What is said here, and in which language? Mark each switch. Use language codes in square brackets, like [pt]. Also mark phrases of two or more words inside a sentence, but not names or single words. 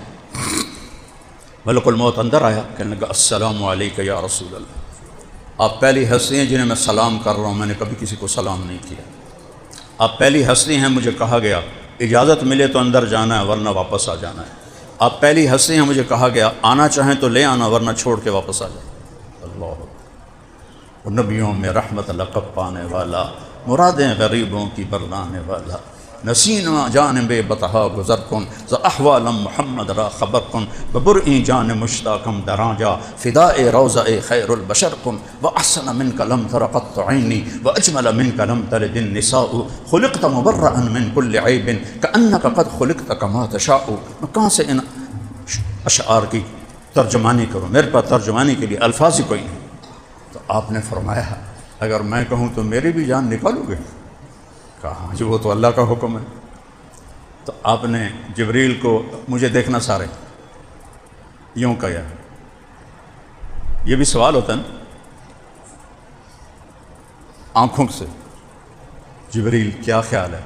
[ur] ملک الموت اندر آیا، کہنے لگا [ar] السلام علیکہ یا رسول اللہ، [ur] آپ پہلی ہستی ہیں جنہیں میں سلام کر رہا ہوں، میں نے کبھی کسی کو سلام نہیں کیا، آپ پہلی ہستی ہیں، مجھے کہا گیا اجازت ملے تو اندر جانا ہے ورنہ واپس آ جانا ہے، آپ پہلی ہستی ہیں، مجھے کہا گیا آنا چاہیں تو لے آنا ورنہ چھوڑ کے واپس آ جائیں۔ اللہ، وہ نبیوں میں رحمت لقب پانے والا، مرادیں غریبوں کی برلانے والا، [fa] نسینا جانب بتہا گزر کن ز احوالم محمد را خبر کن ببرئی جان مشتاقم دراجا فداء روضہ خیر البشر کن [ar] واحسن منک لم تر قط عینی واجمل منک لم تلد النساء خلقت مبرئا من کل عیب کانک قد خلقت کما تشاء۔ [ur] میں کہاں سے ان اشعار کی ترجمانی کروں، میرے پاس ترجمانی کے لیے الفاظ ہی کوئی نہیں۔ تو آپ نے فرمایا اگر میں کہوں تو میری بھی جان نکالو گے؟ کہا جو وہ تو اللہ کا حکم ہے۔ تو آپ نے جبریل کو مجھے دیکھنا سارے یوں کہا، یہ بھی سوال ہوتا ہے نا آنکھوں سے، جبریل کیا خیال ہے؟